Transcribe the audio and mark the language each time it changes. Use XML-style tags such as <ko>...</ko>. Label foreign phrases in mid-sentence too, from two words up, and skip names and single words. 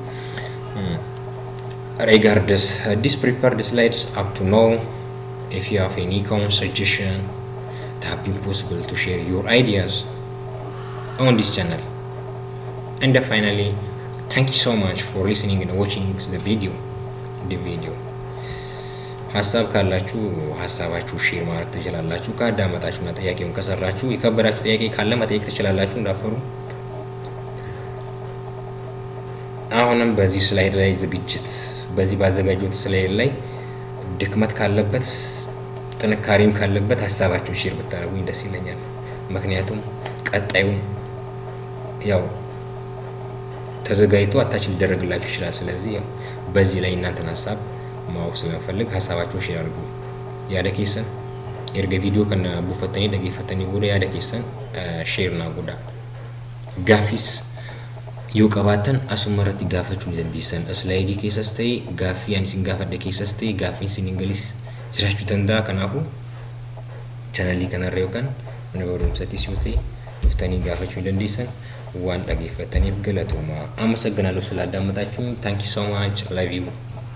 <en>regardless this prepared the slides up to now if you have any comment suggestion it have been possible to share your ideas on this channel and finally thank you so much for listening and watching the video</en> <am>ሐሳብ ካላችሁ ሐሳባችሁ ሼር ማድረግ ትችላላችሁ ካዳመጣችሁና ጥያቄውን ከሰራችሁ የከበዳችሁ ጥያቄ ካለ መጠየቅ ትችላላችሁ እንዳፈሩ አሁንም በዚህ ስላይድ ላይ ዝግጅት በዚህ ባዘጋጁት ስላይድ ላይ ድክመት ካለበት ጥንካሬም ካለበት ሐሳባችሁን ሼር ብታደርጉኝ ደስ ይለኛል ምክንያቱም ቀጣዩ ያው ተዘጋጅቶ አታች ሊደረግላችሁ ይችላል ስለዚህ ያው በዚህ ላይ እናንተን ሐሳብ ማወቅ ስለፈልግ ሐሳባችሁን ሼር አድርጉ ያደከሰን</am> <om>erga video kana buufatanii dhageeffatanii booda yaada keessan share na godhaa gaafis yoo qabaatan asuma irratti gaafachuu dandeessan slide keessas ta'e gaafii ani isin gaafadhe keessas ta'e gaafii isin ingiliis jiraachuu danda'a kanaafu channel kana irra yookaan mana barumsaatti yoo ta'e dhuftanii gaafachuu dandeessan waan dhageeffataniif galatooma amma sagganaaloo sila addaamatachuun</om> <en>thank you so much love you</en>